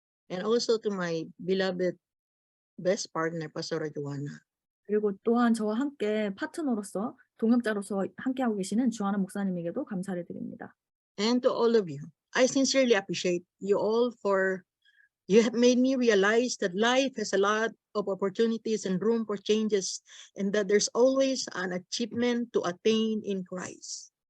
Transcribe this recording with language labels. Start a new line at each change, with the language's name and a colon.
English: And also to my beloved best partner, Pastor Joanna.
Korean: 그리고 또한 저와 함께 파트너로서 동역자로서 함께하고 계시는 주하나 목사님에게도 감사를 드립니다.
English: And to all of you, I sincerely appreciate you all for you have made me realize that life has a lot of opportunities and room for changes, and that there's always an achievement to attain in Christ.